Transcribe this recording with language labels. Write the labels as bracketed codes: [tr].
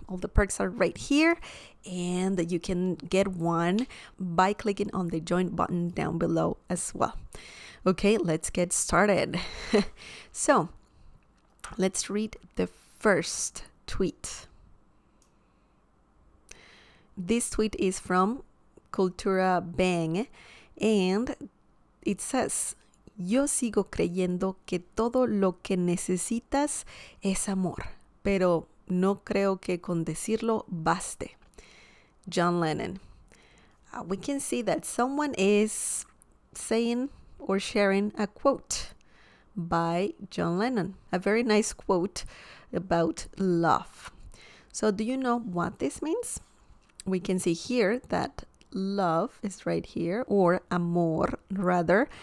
[en] All the perks are right here, and you can get one by clicking on the join button down below as well. Okay, let's get started. So, let's read the first tweet. This tweet is from Cultura Bang, and it says, [es] Yo sigo creyendo que todo lo que necesitas es amor, pero no creo que con decirlo baste. [en] John Lennon. We can see that someone is saying or sharing a quote by John Lennon. A very nice quote about love. So do you know what this means? We can see here that love is right here, or amor rather.